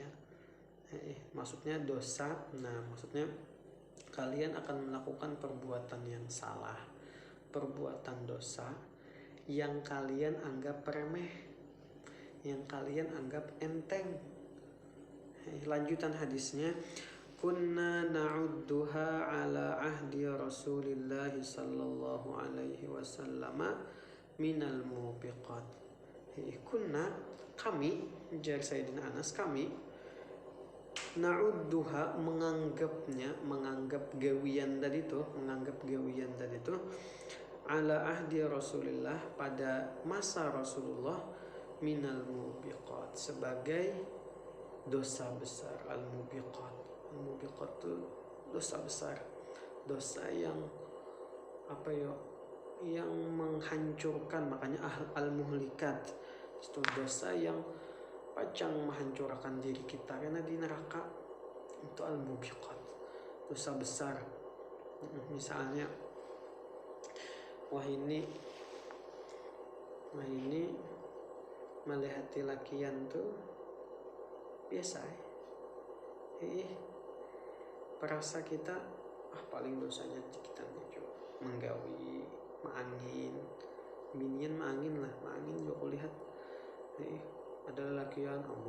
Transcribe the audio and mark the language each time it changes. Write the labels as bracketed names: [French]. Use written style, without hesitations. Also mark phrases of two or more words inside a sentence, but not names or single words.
[Indonesian] Maksudnya dosa. Nah, maksudnya kalian akan melakukan perbuatan yang salah, perbuatan dosa yang kalian anggap remeh, yang kalian anggap enteng. Lanjutan hadisnya, [Arabic] كنا نعدها على عهد رسول الله صلى الله عليه وسلم من الموبقات. Kunna, [Indonesian] kami, jar Sayyidina Anas, kami na'udduha, menganggap gawian tadi tuh [Arabic] على عهد رسول الله, [Indonesian] pada masa Rasulullah, [Arabic] من الموبقات, [Indonesian] sebagai dosa besar. [Arabic] الموبقات [Indonesian] itu dosa besar, dosa yang yang menghancurkan. Makanya [Arabic] المهلكات [Indonesian] itu dosa yang pacang menghancurkan diri kita karena di neraka. Itu [Arabic] الموبقات, [Indonesian] dosa besar. [Banjar] Misalnya wah ini melihati lakian tuh biasa perasa kita paling dosanya kita nih menggawi, maangin, binian maangin juga lihat ada lakian